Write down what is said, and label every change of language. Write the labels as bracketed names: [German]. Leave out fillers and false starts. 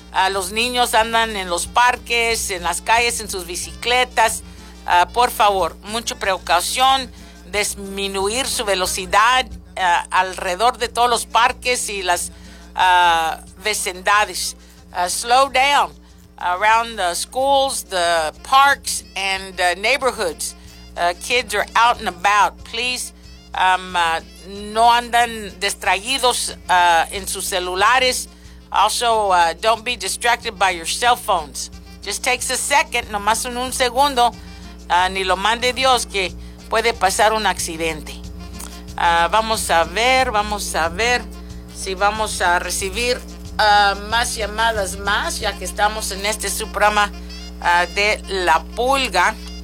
[Spanish] Los niños andan en los parques, en las calles, en sus bicicletas. Por favor, mucha precaución, disminuir su velocidad alrededor de todos los parques y las vecindades. [English] Slow down around the schools, the parks, and the neighborhoods. Kids are out and about. Please, [Spanish] no andan distraídos en sus celulares. [English] Also, don't be distracted by your cell phones. Just takes a second, [Spanish] nomás en un segundo, ni lo mande Dios que puede pasar un accidente. Vamos a ver si vamos a recibir más llamadas más, ya que estamos en este su programa de La Pulga.